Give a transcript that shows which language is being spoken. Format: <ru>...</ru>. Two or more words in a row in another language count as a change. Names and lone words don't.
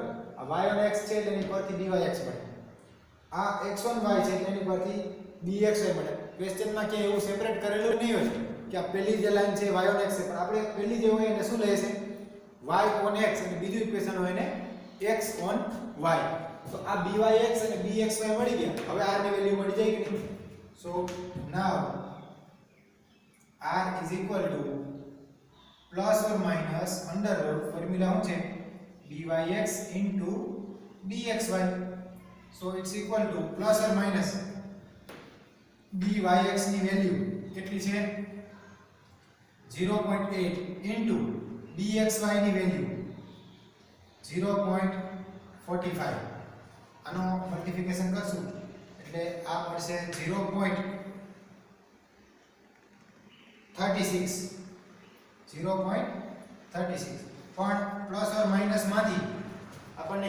<gu>આ y on x છે એટલે એની પરથી dyx મળે. આ x on y છે એટલે એની પરથી dxy મળે. ક્વેશ્ચનમાં કે એવું સેપરેટ કરેલું નહીં હોય કે આ પેલી જે લાઈન છે y on x છે, પણ આપણે પેલી જે હોય એને શું લઈએ છે y on x અને બીજું ઇક્વેશન હોય એને x on y. તો આ byx અને bxy મળી ગયા. હવે r ની વેલ્યુ મળી જાય કે નહીં?</gu> <en>So now r is equal to plus or minus under root formula</en> <gu>શું છે</gu> <en>byx into dxy. So it's equal to plus or minus byx</en> <gu>ની વેલ્યુ કેટલી છે</gu> <en>0.8 into dxy</en> <gu>ની વેલ્યુ</gu> <en>0.45.</en> <gu>આનો મલ્ટીપ્લિકેશન કરશું એટલે આ મળશે 0.36 પણ</gu> <en>plus or minus</en> <gu>માંથી આપણને</gu>